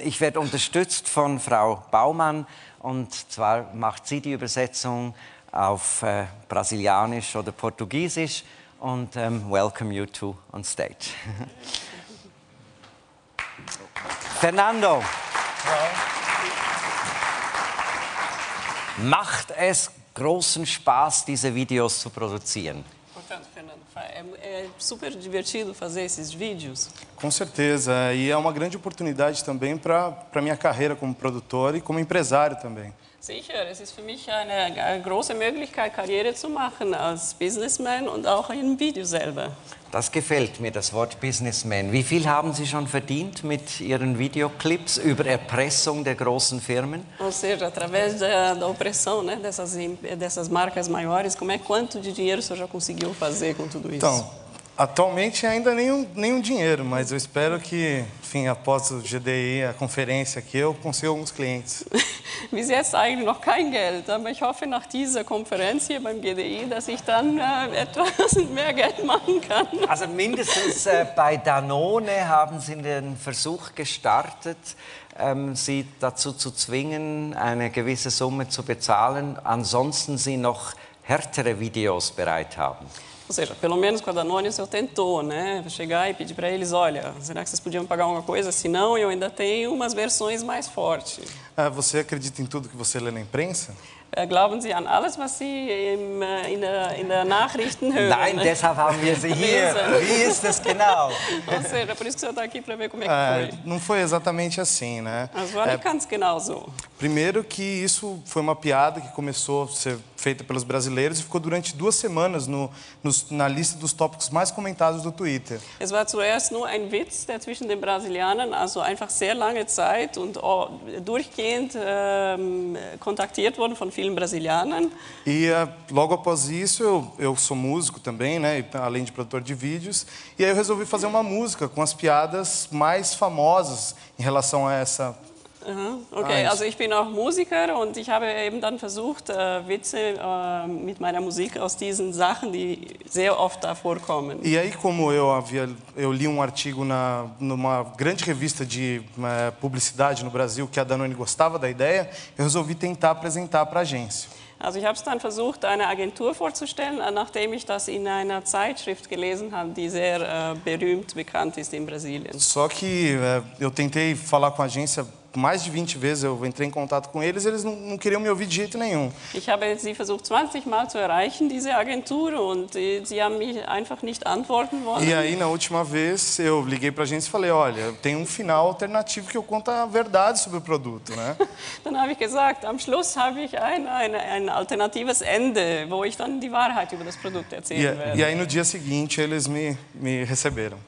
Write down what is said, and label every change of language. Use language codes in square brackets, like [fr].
[de] Ich werde unterstützt von Frau Baumann. Und zwar macht sie die Übersetzung auf Brasilianisch oder Portugiesisch. [en] Und welcome you two on stage. Fernando. [de] Macht es großen Spaß, diese Videos zu produzieren? [pt] Portanto, Fernando, é super divertido fazer esses vídeos. Com certeza, e é uma grande oportunidade também para minha carreira como produtor e como empresário também. [de] Sicher, es ist für mich eine große Möglichkeit, Karriere zu machen als Businessman und auch im Video selber. Das gefällt mir, das Wort Businessman. Wie viel haben Sie schon verdient mit Ihren Videoclips über Erpressung der großen Firmen? [pt] Ou seja, através da opressão, né, dessas marcas maiores, quanto de dinheiro o senhor já conseguiu fazer com tudo isso? Então, atualmente ainda nenhum dinheiro, mas eu espero que, enfim, após o GDI, a conferência aqui, eu consiga alguns clientes. [de] Bis jetzt eigentlich noch kein Geld, aber ich hoffe nach dieser Konferenz hier beim GDI, dass ich dann etwas mehr Geld machen kann. Also mindestens bei Danone haben Sie den Versuch gestartet, Sie dazu zu zwingen, eine gewisse Summe zu bezahlen, ansonsten Sie noch härtere Videos bereit haben. [pt] Ou seja, pelo menos com a Danone o senhor tentou, né? Chegar e pedir para eles, olha, será que vocês podiam pagar alguma coisa? Se não, eu ainda tenho umas versões mais fortes. Você acredita em tudo que você lê na imprensa? [de] Glauben Sie an alles, was Sie in der Nachrichten hören? Nein, deshalb haben wir Sie hier. Wie ist das genau? [pt] Ou seja, por isso que o senhor está aqui para ver como é que foi. Não foi exatamente assim, né? [de] Mas war nicht ganz genau so. [pt] Primeiro que isso foi uma piada que começou a ser feita pelos brasileiros e ficou durante 2 semanas na lista dos tópicos mais comentados do Twitter. [de] Es war zuerst nur ein Witz, der zwischen den Brasilianern, also einfach sehr lange Zeit und durchgehend kontaktiert wurde von vielen Brasilianern. [pt] E logo após isso, eu sou músico também, né, além de produtor de vídeos, e aí eu resolvi fazer uma música com as piadas mais famosas em relação a essa. [de] Okay, also ich bin auch Musiker und ich habe eben dann versucht, Witze mit meiner Musik aus diesen Sachen, die sehr oft da vorkommen. [pt] E aí, como eu li um artigo numa grande revista de publicidade no Brasil que a Danone gostava da ideia, eu resolvi tentar apresentar para a agência. [de] Also ich habe es dann versucht, eine Agentur vorzustellen, nachdem ich das in einer Zeitschrift gelesen habe, die sehr berühmt, bekannt ist in Brasilien. [pt] Só que eu tentei falar com a agência mais de 20 vezes, eu entrei em contato com eles, eles não queriam me ouvir de jeito nenhum. [de] Ich habe sie versucht 20 Mal zu erreichen, diese Agentur, und sie haben mich einfach nicht antworten wollen. [pt] E aí, na última vez, eu liguei para a agência e falei, olha, tem um final alternativo que eu conto a verdade sobre o produto, né? [de] Dann habe ich gesagt, am Schluss habe ich ein alternatives Ende, wo ich dann die Wahrheit über das Produkt erzählen werde. [pt] E aí, no dia seguinte, eles me receberam.